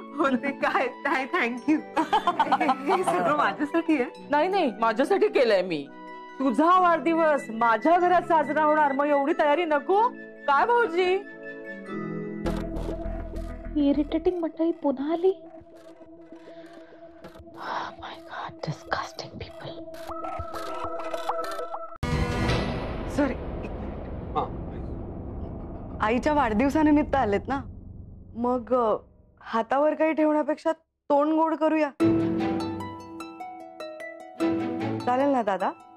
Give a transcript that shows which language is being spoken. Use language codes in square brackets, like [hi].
[mr] बोलते काय थँक्यू. हे सगळं माझ्यासाठी आहे. नाही नाही, माझ्यासाठी केलंय मी. तुझा वाढदिवस माझ्या घरात साजरा होणार, मग एवढी तयारी नको काय भाऊजी? इरिटेटिंग मंडळी पुन्हा आली. [en] My God, disgusting people. [mr] सॉरी, आईच्या वाढदिवसानिमित्त आलेत ना, मग हातावर काही ठेवण्यापेक्षा तोंड गोड करूया. चालेल ना दादा?